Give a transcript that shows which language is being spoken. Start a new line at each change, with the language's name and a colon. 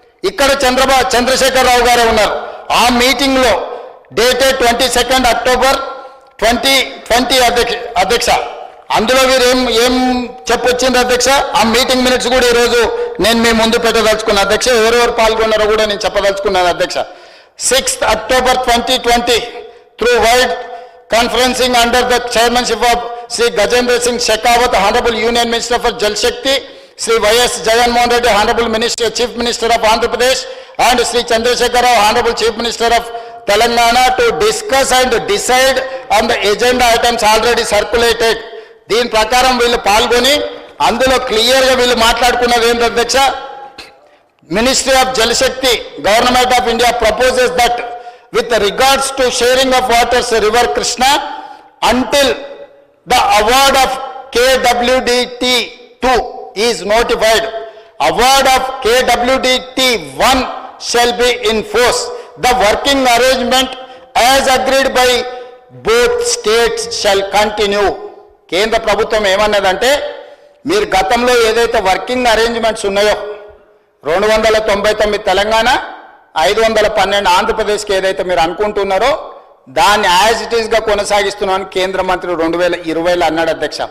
Telugu: ఇక్కడ చంద్రశేఖరరావు గారే ఉన్నారు. ఆ మీటింగ్లో డేటెడ్ 22 అక్టోబర్ 2020 అధ్యక్ష. అందులో వీరు ఏం చెప్పొచ్చింది అధ్యక్ష. ఆ మీటింగ్ మినిట్స్ కూడా ఈరోజు నేను మీ ముందు పెట్టదలుచుకున్నాను అధ్యక్ష. ఎవరెవరు పాల్గొన్నారో కూడా నేను చెప్పదలుచుకున్నాను అధ్యక్ష.
English: 6th October 2020 through wide conferencing under the chairmanship of Sri Gajendra Singh Shekhawat, Honorable Union Minister for Jal Shakti, Sri Y.S. Jagan Mohan Reddy, Honorable Minister, Chief Minister of Andhra Pradesh, and Sri Chandrasekhar Rao, Honorable Chief Minister of Telangana, to discuss and decide on the agenda items already circulated.
Telugu: దీని ప్రకారం వీళ్ళు పాల్గొని అందులో క్లియర్గా వీళ్ళు మాట్లాడుకున్నది ఏంటి అధ్యక్ష,
English: Ministry of Jal Shakti, Government of India proposes that with regards to sharing of waters River Krishna, until the award of KWDT2 is notified, award of KWDT1 shall be in force. The working arrangement as agreed by both states shall continue.
Telugu: కేంద్ర ప్రభుత్వం ఏమన్నదంటే, మీరు గతంలో ఏదైతే working arrangements ఉన్నాయో 299 తెలంగాణ, 512 ఆంధ్రప్రదేశ్కి ఏదైతే మీరు అనుకుంటున్నారో దాన్ని యాజ్ ఇట్ ఈస్గా కొనసాగిస్తున్నామని కేంద్ర మంత్రి 2020లో అన్నాడు అధ్యక్ష.